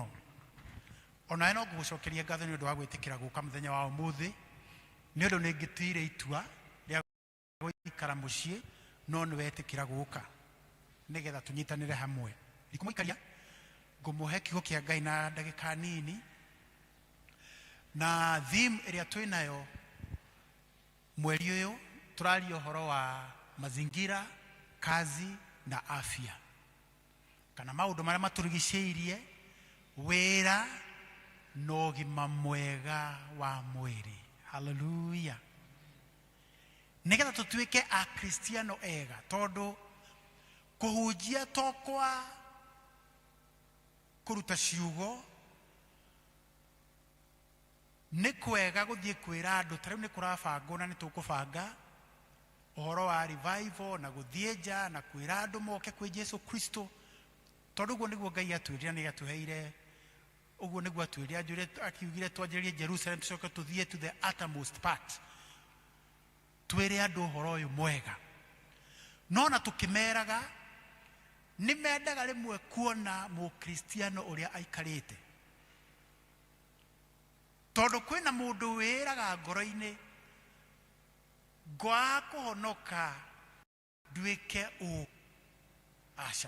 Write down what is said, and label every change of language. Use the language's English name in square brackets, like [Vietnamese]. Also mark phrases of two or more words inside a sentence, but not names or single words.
[Kikuyu] Ona no ngũgũcokeria ngatho nĩ ũndũ wa gwĩtĩkĩra gũka mũthenya wa ũmũthĩ, nĩ ũndũ nĩ ngĩtuire itua rĩa gũikara mũciĩ no nĩ wetĩkĩra gũka nĩgetha tũnyitanĩre hamwe. Ndikũmũikaria ngũmũhe kiugo kĩa Ngai na ndagĩka nini, na theme ĩrĩa twĩ nayo mweri ũyũ tũraria ũhoro wa [Swahili] mazingira, kazi na afya, [Kikuyu] kana maũndũ marĩa matũrigicĩirie, wĩra na ũgima mwega wa mwĩrĩ. Hallelujah. Nĩgetha tũtuĩke akristiano ega, tondũ kũhunjia tokwa kũruta ciugo nĩ kwega gũthiĩ kwĩra andũ, ta rĩu nĩ kũrabangwo na nĩ tũkũbanga ũhoro wa revival na gũthiĩ nja na kwĩra andũ moke kwĩ Jesũ Kristo, tondũ ũguo nĩguo Ngai atwĩrire nĩ atũheire, ũguo nĩguo atwĩrire akiugire twanjĩrĩrie Jerusalem tũcoke tũthiĩ [English] to the uttermost part, [Kikuyu] twĩre andũ ũhoro ũyũ mwega. No na tũkĩmeraga nĩ mendaga rĩmwe kuona mũkristiano ũrĩa aikarĩte, tondũ kwĩna mũndũ wĩraga ngoro-inĩ ngwa kũhonoka nduĩke ũ aca.